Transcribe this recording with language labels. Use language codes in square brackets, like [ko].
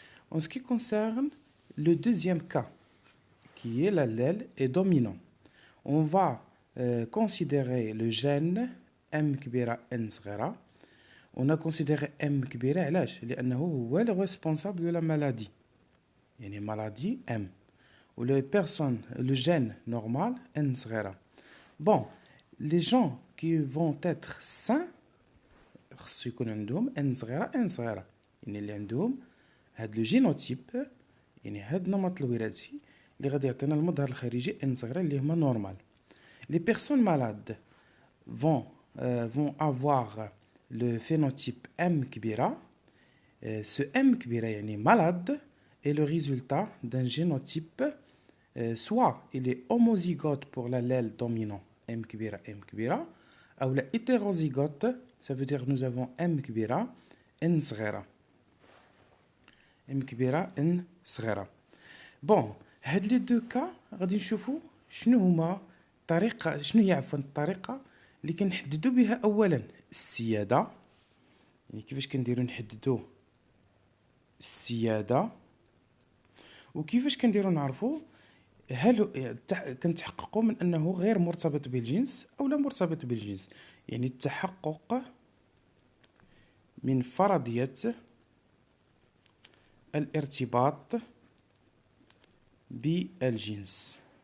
[fr] En ce qui concerne le deuxième cas, qui est l'allèle est dominant, on va considérer le gène M كبيرة N صغيرة. On a considéré M كبيرة [ar] علاش؟ لأنه هو [fr] le responsable de la maladie، يعني maladie M. Ou les personnes, le gène normal N صغيرة. Bon, les gens qui vont être sains [ar] خصو يكون عندهم N صغيرة، يعني اللي عندهم هاد لو جينوتيب، يعني هاد النمط الوراثي اللي غادي يعطينا المظهر الخارجي N صغيرة اللي هما نورمال. [fr] Les personnes malades vont avoir le phénotype M كبيرة. Ce M كبيرة يعني malade est le résultat d'un génotype, soit il est homozygote pour l'allèle dominant M كبيرة, ou la hétérozygote, ça veut dire nous avons M كبيرة N صغيرة. M كبيرة N صغيرة. [ar] Bon, هاد لي دو كا غادي نشوفوا شنو هي الطريقة اللي كنحددوا بها اولا السيادة، يعني كيفاش كنديروا نحددوا السيادة، وكيفاش كنديروا نعرفوا هل كنتحققوا من انه غير مرتبط بالجنس او لا مرتبط بالجنس، يعني التحقق من فرضية الارتباط بالجنس.